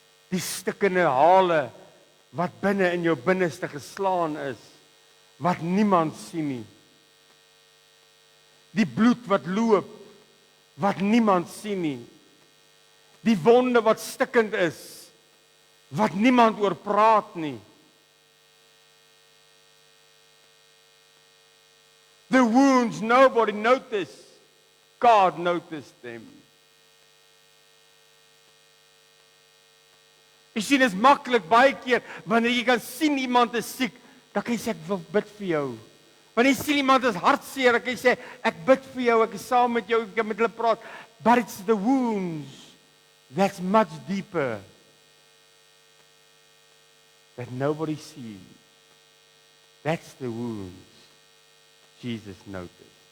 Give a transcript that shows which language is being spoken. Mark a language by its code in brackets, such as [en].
[af] Die stikkende hale wat binne in jou binneste geslaan is, wat niemand sien nie. Die bloed wat loop, wat niemand sien nie. Die wonde wat stikkend is, wat niemand oor praat nie. [en] The wounds nobody noticed. God noticed them. [af] Jy sien, is maklik baie keer, wanneer jy kan sien iemand is siek, dan kan jy sê, ek wil bid vir jou. Wanneer jy sien iemand is hartseer, dan kan jy sê, ek bid vir jou, ek is saam met jou, ek kan met hulle praat. [en] But it's the wounds that's much deeper that nobody sees. That's the wounds Jesus noticed.